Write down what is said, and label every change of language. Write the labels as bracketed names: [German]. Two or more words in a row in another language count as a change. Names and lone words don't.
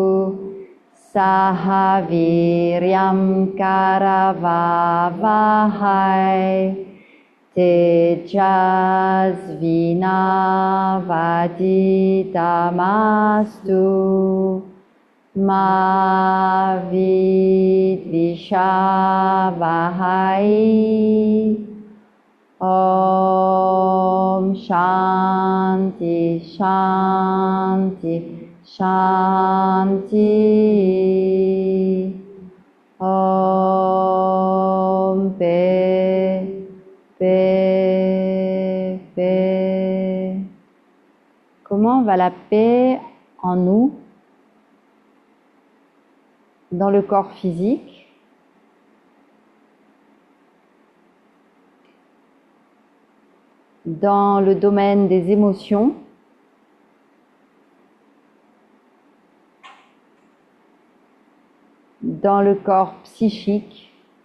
[Sanskrit] sahaviryam karavavahai tejasvinavaditamastu ma vidvishavahai. Om Shanti Shanti Shanti. [French] Om Paix Paix Paix. Comment va la paix en nous, dans le corps physique? Dans le domaine des émotions, dans le corps psychique,